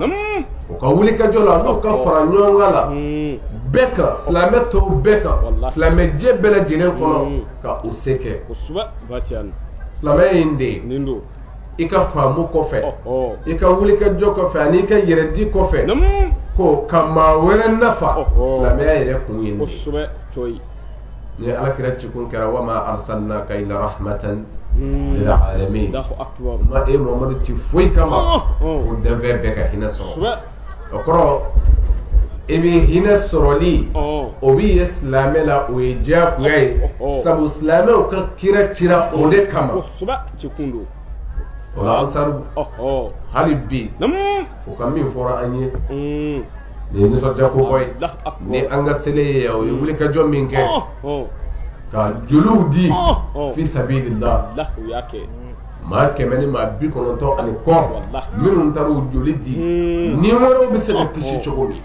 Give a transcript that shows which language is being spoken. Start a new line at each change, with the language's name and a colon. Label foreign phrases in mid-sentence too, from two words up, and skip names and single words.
Bambara: O ka wulikajɔ la n'o ka fara ɲɔgɔn kan la bɛɛ kan silamɛ tɔw bɛɛ kan silamɛjɛ bɛɛ lajɛlen kɔnɔ ka o se kɛ. Silamɛya in de ye i ka faamu kɔfɛ i ka wulikajɔ kɔfɛ ani i ka yɛrɛdi kɔfɛ ko ka maa wɛrɛ nafa silamɛya yɛrɛ kun ye nin ye. Ni Alakira cikun kɛra
Arabic: وما أرسلناك إلا رحمة للعالمين.
Bambara: Ma e Muhammadu ci foyi kama fo danfɛn bɛɛ ka hinɛ sɔrɔ. O kɔrɔ i bɛ hinɛ sɔrɔli o bɛ ye silamɛ la o ye diyagoya ye sabu silamɛw ka kira cira o de kama. O la ansaru hali bi o ka min fɔra an ye nin ye nisɔndiya ko bɔ ye ni an ka seli ye o ye wulikajɔ min kɛ ka joliw di
Arabic: في سبيل الله
Bambara: maa 100 ni maa 90 ani kɔ minnu taar'u joli di ni wɛrɛw bɛ se ka kisi cogo min.